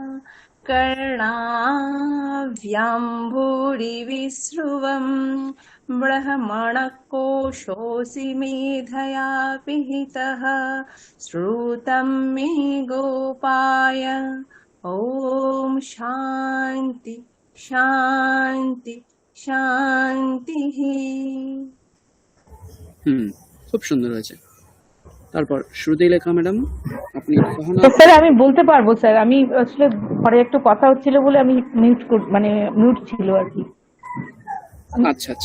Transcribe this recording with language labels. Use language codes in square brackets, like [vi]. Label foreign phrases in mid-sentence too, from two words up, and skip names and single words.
[sa] कर्णाभ्याम्भूरिविस्रुवं ब्रह्मणकोशोऽसि मेधया पिहितः श्रुतं मे गोपाय। ॐ शान्ति शान्ति শান্তিঃ। [bn] খুব সুন্দর হয়েছে। তারপর শ্রুতি লেখা ম্যাডাম, আপনি সহনা। স্যার আমি বলতে পারবো স্যার, আমি আসলে ঘরে একটু কথা হচ্ছিল বলে আমি মিউট ছিল আর কি। আচ্ছা আচ্ছা,